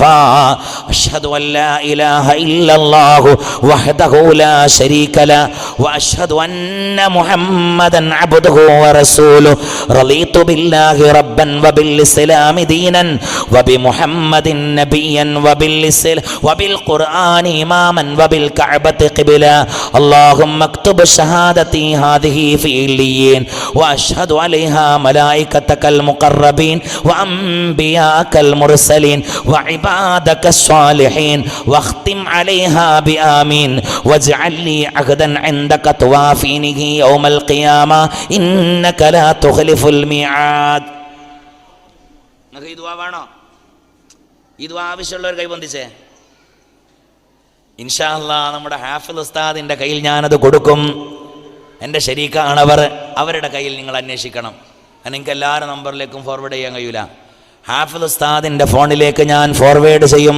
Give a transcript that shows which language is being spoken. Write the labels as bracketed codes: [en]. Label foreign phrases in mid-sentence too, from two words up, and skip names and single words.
[ar] أشهد أن لا إله إلا الله وحده لا شريك له وأشهد أن محمدا عبده ورسوله رضيت بالله ربا وبالإسلام دينا وبمحمد نبيا وبالقرآن إماما وبالكعبة قبلة اللهم اكتب شهادتي هذه في عليين وأشهد عليها ملائكتك المقربين وأنبياءك المرسلين وعبادك الصالحين واختم عليها بآمين واجعل لي عهدا عندك توافينه يوم القيامة إنك لا تخلف الميعاد. [ml] ഈ ദുആ വേണോ? ഈ ദുആ ആവശ്യമുള്ളവർ കൈബന്ധിച്ചേ. [ar] إن شاء الله [ml] നമ്മുടെ ഹാഫിൽ ഉസ്താദിൻ്റെ കയ്യിൽ ഞാനത് കൊടുക്കും. എൻ്റെ ശരീക്കാണവർ, അവരുടെ കയ്യിൽ നിങ്ങൾ അന്വേഷിക്കണം. എനിക്ക് എല്ലാവരുടെ നമ്പറിലേക്കും ഫോർവേഡ് ചെയ്യാൻ കഴിയില്ല. ഹാഫിൽ ഉസ്താദിൻ്റെ ഫോണിലേക്ക് ഞാൻ ഫോർവേഡ് ചെയ്യും.